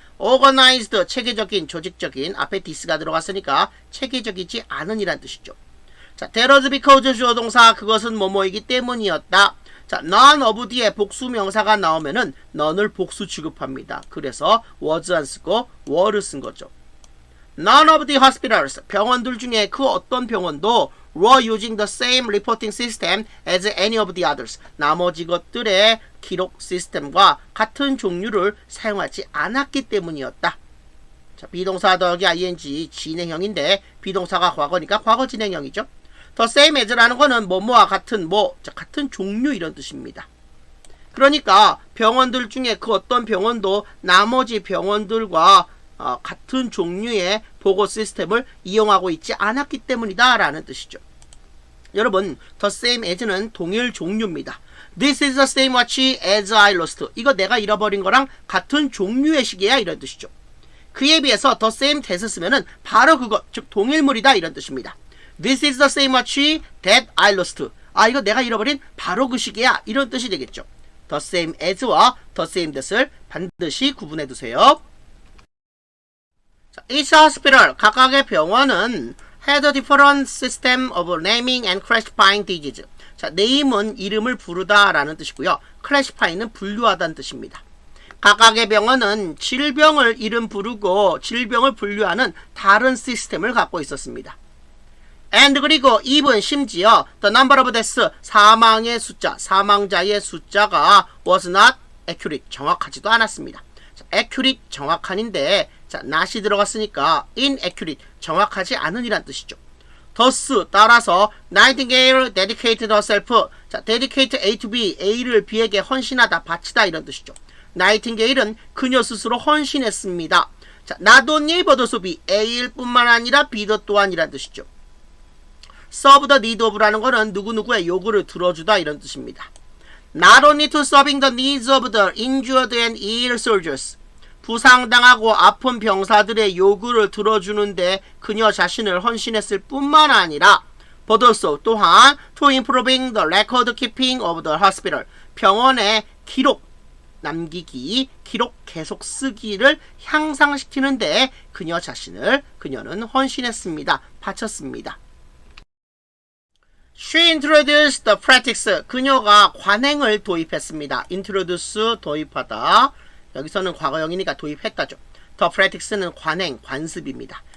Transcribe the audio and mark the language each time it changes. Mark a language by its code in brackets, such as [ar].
[ko] organized, 체계적인, 조직적인, 앞에 dis가 들어갔으니까 체계적이지 않은이란 뜻이죠. 자, [en] that was because [ko] 주어 동사, 그것은 뭐뭐이기 때문이었다. 자, [en] none of [ko] 뒤에 복수 명사가 나오면은 none을 복수 취급합니다. 그래서 was 안 쓰고 were를 쓴 거죠. [en] None of the hospitals, [ko] 병원들 중에 그 어떤 병원도 [en] were using the same reporting system as any of the others. [ko] 나머지 것들의 기록 시스템과 같은 종류를 사용하지 않았기 때문이었다. 자, 비동사 더하기 ing 진행형인데 비동사가 과거니까 과거 진행형이죠. [en] The same as [ko] 라는 거는 뭐뭐와 같은 뭐, 자, 같은 종류 이런 뜻입니다. 그러니까 병원들 중에 그 어떤 병원도 나머지 병원들과 같은 종류의 보고 시스템을 이용하고 있지 않았기 때문이다 라는 뜻이죠. 여러분, [en] the same as [ko] 는 동일 종류입니다. [en] This is the same watch as I lost. [ko] 이거 내가 잃어버린 거랑 같은 종류의 시계야 이런 뜻이죠. 그에 비해서 [en] the same that [ko] 쓰면은 바로 그거, 즉 동일물이다 이런 뜻입니다. [en] This is the same watch that I lost. [ko] 이거 내가 잃어버린 바로 그 시계야 이런 뜻이 되겠죠. [en] The same as [ko] 와 [en] the same that [ko] 을 반드시 구분해 두세요. [en] 자, each hospital, [ko] 각각의 병원은 [en] had a different system of naming and classifying disease. [ko] 자, name은 이름을 부르다 라는 뜻이고요. classifying은 분류하다는 뜻입니다. 각각의 병원은 질병을 이름 부르고 질병을 분류하는 다른 시스템을 갖고 있었습니다. [en] and 그리고 even 심지어 the number of deaths, [ko] 사망의 숫자, 사망자의 숫자가 [en] was not accurate, [ko] 정확하지도 않았습니다. 자, accurate, 정확한인데 자, not이 들어갔으니까 inaccurate, 정확하지 않은이란 뜻이죠. thus, 따라서 [en] Nightingale dedicated herself, [ko] 자, [en] dedicate A to B, [ko] A를 B에게 헌신하다, 바치다 이런 뜻이죠. 나이팅게일은 그녀 스스로 헌신했습니다. 자, [en] not only but also B, [ko] A일 뿐만 아니라 B도 또한이란 뜻이죠. [en] serve the need of [ko] 라는 거는 누구누구의 요구를 들어주다 이런 뜻입니다. [en] Not only to serving the needs of the injured and ill soldiers, [ko] 부상당하고 아픈 병사들의 요구를 들어주는데 그녀 자신을 헌신했을 뿐만 아니라 [en] but also 또한 to improving the record keeping of the hospital, [ko] 병원의 기록 남기기, 기록 계속 쓰기를 향상시키는데 그녀는 헌신했습니다. 바쳤습니다. [en] She introduced the practice. [ko] 그녀가 관행을 도입했습니다. introduce, 도입하다. 여기서는 과거형이니까 도입했다죠. The practice는 관행, 관습입니다.